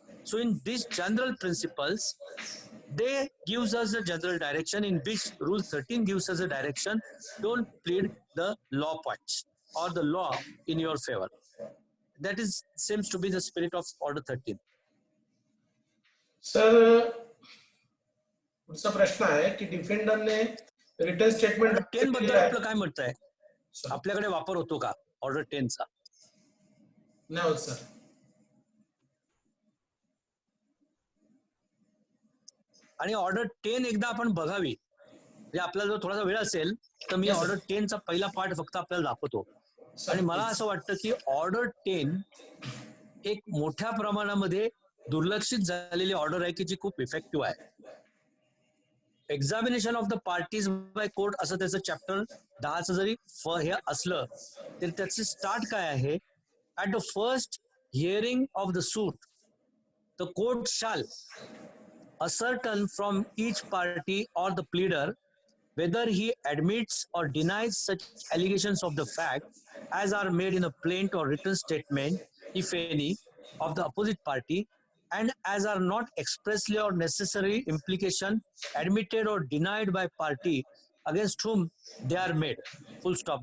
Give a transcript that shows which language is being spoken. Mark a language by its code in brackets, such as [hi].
[en] So in these general principles, they gives us a general direction in which Rule 13 gives us a direction. Don't plead the law points or the law in your favor. That is seems to be the spirit of Order 13. [mr] Sir पुढचा प्रश्न आहे की डिफेंडरने return statement Order 10 बद्दल आपलं काय म्हणत आहे? आपल्याकडे वापर होतो का Order 10 चा? नाही होत सर. आणि Order 10 एकदा आपण बघावी. म्हणजे आपल्याला जर थोडासा वेळ असेल तर मी [en] Yes, sir. [mr] Order 10 चा पहिला पार्ट फक्त आपल्याला दाखवतो. आणि मला असं वाटतं की Order 10 एक मोठ्या प्रमाणामध्ये दुर्लक्षित झालेली ऑर्डर आहे की जी खूप इफेक्टिव्ह आहे. [en] examination of the parties by court [mr] असं त्याचं चॅप्टर 10चं जरी हे असलं तरी त्याचे स्टार्ट काय आहे? [en] At the first hearing of the suit the court shall ascertain from each party or the pleader whether he admits or denies such allegations of the fact as are made in a plaint or written statement, if any, of the opposite party, and as are not expressly or necessary implication admitted or denied by party against whom they are made. Full stop.